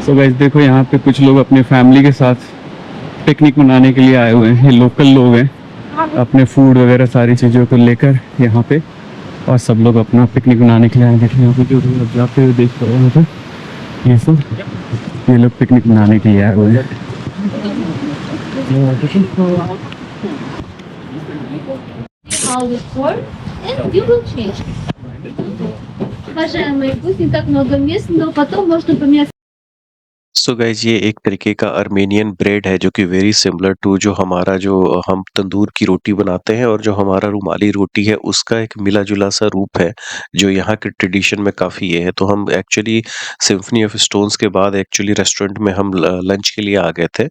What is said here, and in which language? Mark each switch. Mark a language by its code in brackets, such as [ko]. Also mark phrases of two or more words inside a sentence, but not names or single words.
[en] so guys [hi] देखो यहाँ पे कुछ लोग अपने फैमिली के साथ पिकनिक मनाने के लिए आए हुए हैं। ये लोकल लोग हैं, अपने फूड वगैरह सारी चीज़ों को लेकर यहाँ पे, और सब लोग अपना पिकनिक मनाने के लिए आए। देखिए यहाँ पे जो लोग जाते हुए देख रहे हैं ये सब, ये लोग पिकनिक मनाने के लिए आए हुए हैं। [en] How it works, and you will change. [ru] Уважаемые, пусть не так много мест, но потом можно поменять. [en] so guys [hi] ये एक तरीके का [en] Armenian bread [hi] है जो कि [en] very similar to [hi] जो हमारा जो हम तंदूर की रोटी बनाते हैं और जो हमारा रुमाली रोटी है उसका एक मिला जुला सा रूप है जो यहाँ के ट्रेडिशन में काफ़ी ये है। तो हम एक्चुअली सिम्फनी ऑफ स्टोन्स के बाद [en] actually restaurant [hi] में हम लंच के लिए आ गए थे।